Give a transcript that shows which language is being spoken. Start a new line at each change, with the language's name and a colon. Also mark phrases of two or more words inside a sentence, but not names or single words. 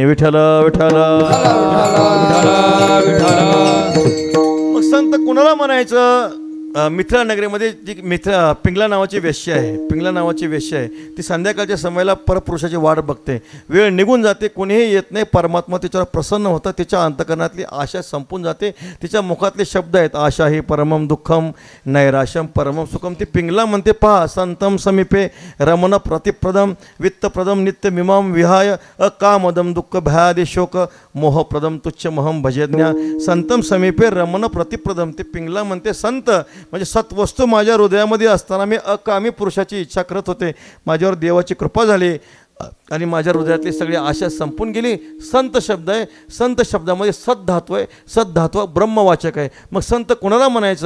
Marathi: विठ्ठल विठ्ठल. मग संत कुणाला म्हणायचं? मिथिला नगरीमध्ये जी पिंगला नावाची वेश्या आहे, पिंगला नावाची वेश्या आहे, ती संध्याकाळच्या समयाला परपुरुषाची वाट बघते. वेळ निघून जाते, कोणीही येत नाही. परमात्मा तिच्यावर प्रसन्न होता, तिच्या अंतकरणातली आशा संपून जाते. तिच्या मुखातले शब्द आहेत,
Sanskrit: आशा ही परमम दुःखम नैराश्यम परमम सुखम.
Marathi: ती पिंगला म्हणते, पहा
Sanskrit: संतम समीपे रमण प्रतिप्रदम वित्तप्रदम नित्य मिमाम विहाय अकामदम दुःख भयादि शोक मोहप्रदम तुच्छ महम भजज्ञा. संतम समीपे रमण प्रतिप्रदम.
Marathi: ते पिंगला म्हणते, संत म्हणजे सत्वस्तू माझ्या हृदयामध्ये असताना मी अकामी पुरुषाची इच्छा करत होते, माझ्यावर देवाची कृपा झाली आणि माझ्या हृदयातली सगळी आशा संपून गेली. संत शब्द आहे, संत शब्दामध्ये सद्धात्व आहे, सद्धात्व ब्रह्मवाचक आहे. मग संत कोणाला म्हणायचं?